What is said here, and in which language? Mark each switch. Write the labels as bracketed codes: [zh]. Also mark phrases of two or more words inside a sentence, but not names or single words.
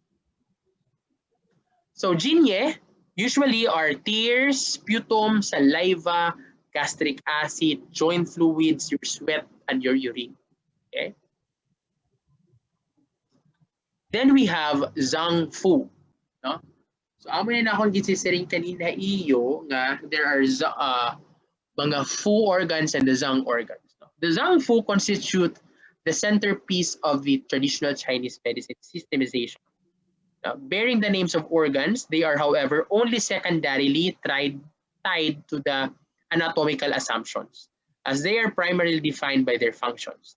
[en] So yin usually are tears, sputum, saliva, gastric acid, joint fluids, your sweat, and your urine. Okay. Then we have zang fu. No? [war] So amo na akong gisisiring kanina iyo nga [en] there are [war] mga [en] fu organs and the zang organs. [war] No? [en] The zang fu constitute the centerpiece of the traditional Chinese medicine systemization. Bearing the names of organs, they are, however, only secondarily tied to the anatomical assumptions, as they are primarily defined by their functions.